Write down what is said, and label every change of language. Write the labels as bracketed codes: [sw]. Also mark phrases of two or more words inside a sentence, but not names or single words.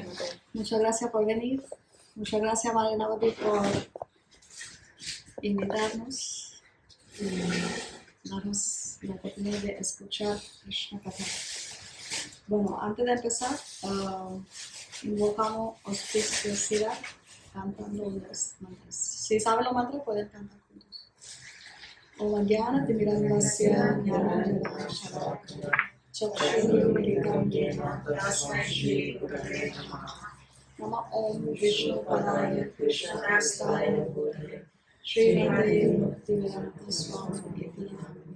[es] Muchas gracias por venir. Muchas gracias, Madre Navati, por invitarnos y darnos la oportunidad de escuchar Krishna Katha. Bueno, antes de empezar, invocamos auspiciosidad cantando los mantras. Si saben los mantras, pueden cantar juntos. [sa] ॐ ज्ञान तिमिरान्धस्य ज्ञान शलाकया चक्षुरुन्मीलितं येन तस्मै श्री गुरवे नमः. नम ॐ विष्णु पादाय कृष्ण प्रेष्ठाय भूतले श्रीमते भक्तिवेदान्त स्वामिन् इति नामिने.